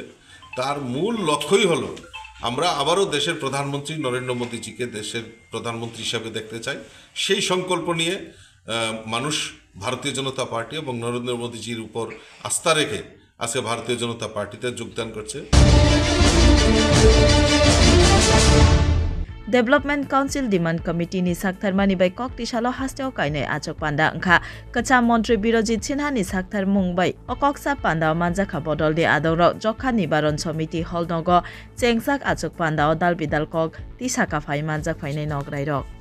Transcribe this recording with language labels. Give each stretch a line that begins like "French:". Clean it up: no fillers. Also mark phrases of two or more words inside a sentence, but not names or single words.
Bangla: তার মূল লক্ষ্যই হলো আমরা আবারও দেশের প্রধানমন্ত্রী নরেন্দ্র মোদীজিকে দেশের প্রধানমন্ত্রী হিসাবে দেখতে চাই। সেই সংকল্প নিয়ে মানুষ ভারতীয় জনতা পার্টি এবং নরেন্দ্র মোদীজির উপর আস্থা রেখে আজকে ভারতীয় জনতা পার্টিতে যোগদান করছে।
Kok Borok: डेभलपमेन्ट काउन्सिल डिमान्ड कमिटिनि साक्थारमानि बाय कक्तिसालो हास्तेव कायनाय आचक पान्दा अंखा कचा मन्त्री बिरजित सिन्हानि साक्थार मुंबाय अकक्सा पान्दा मानजाखा बदलनि आदौर जखा निबारण समिति हलनग चेंगसाक आचक पान्दा दाल बिदाल कक तिसाका फाइ मानजाक फाइनाय नगराइरक